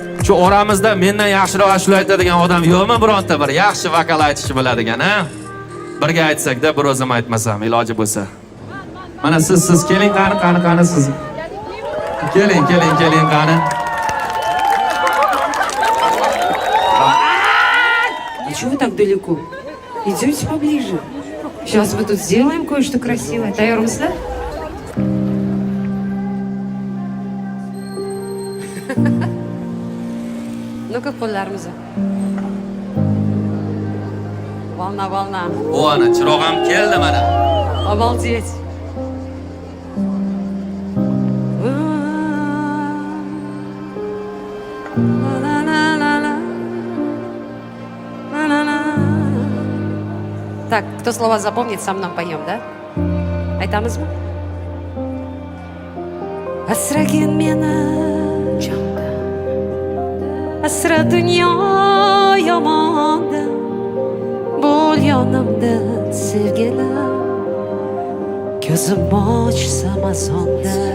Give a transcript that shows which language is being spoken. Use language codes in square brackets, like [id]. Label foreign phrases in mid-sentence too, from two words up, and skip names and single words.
[uz] Shu oramizda mendan yaxshiroq ashula aytadigan odam yo'qmi bironta bir yaxshi vokal aytishni biladigan, ha? Birga aytsak-da, bir o'zim aytmasam iloji bo'lsa. Mana siz keling qani siz. Keling qani. [ru] А чего вы так далеко? Идемте поближе. Сейчас мы тут сделаем кое-что красивое. [uz] Tayyormisizlar? Ну-ка, qo'llarimizni. [ru] Волна. [uz] O ana chiroq ham keldi mana. [ru] Обалдеть. Так, кто слова запомнит, сам нам поем, да? [uz] Aytamizmi? Asragin meni jonda, asra dunyo yomonda, bo'l yonimda sevgilim, ko'zim ochsam azonda.